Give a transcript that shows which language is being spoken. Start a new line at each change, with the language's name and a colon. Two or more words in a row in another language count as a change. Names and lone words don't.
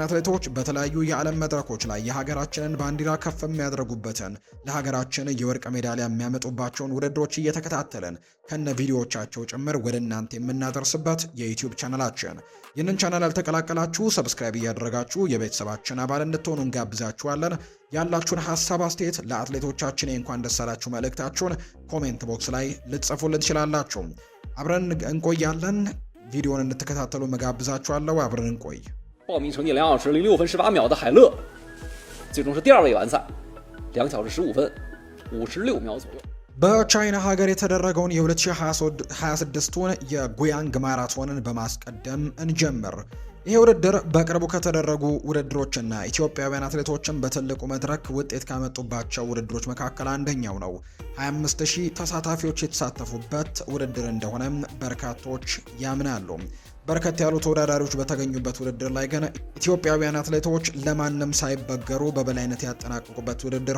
Amharic: አትሌቶች በተለያዩ የዓለም መድረኮች ላይ የሀገራችንን ባንዲራ ከፍ የሚያደርጉበትን ለሀገራችን የወርቅ ሜዳሊያ የሚያመጡባቸውን ውድድሮች እየተከታተልን ከነ ቪዲዮዎቻቸው ጭምር ወደ እናንተ የምናደርስበት የዩቲዩብ ቻናላችን። ይህንን ቻናል ያልተቀላቀላችሁ ሰብስክራይብ እያደረጋችሁ የቤተሰባችን አባል እንድትሆኑ እንጋብዛችኋለን። ያላችሁን ሀሳብ አስተያየት ለአትሌቶቻችን እንኳን ደስ አላችሁ መልእክታችሁን ኮሜንት ቦክስ ላይ ልትጽፉልን ትችላላችሁ። አብረን እንቆያለን። ቪዲዮውን እንድትከታተሉ መጋብዛችኋለሁ። አብረን እንቆይ።
Chinese: 报名成绩2小时06分18秒的海乐，最终是第2位完赛，2小时15分56秒左右。
Amharic: በቻይና ሀገር የተደረገውን የ2026ቱን የጉያንግ ማራቶንን በማስቀደም እንጀምር። ይህ ውድድር በቅርቡ ከተደረጉ ውድድሮችና ኢትዮጵያውያን አትሌቶችን በትልቁ መድረክ ውጤት ካመጡባቸው ውድድሮች መካከል አንደኛው ነው። 25000 ተሳታፊዎች የተሳተፉበት ውድድር እንደሆነም በርካቶች ያምናሉ። በርከት ያሉ ተወዳዳሪዎች በተገኙበት ውድድር ላይ ግን ኢትዮጵያውያን አትሌቶች ለማንም ሳይበገሩ በበላይነት ያጠናቀቁበት ውድድር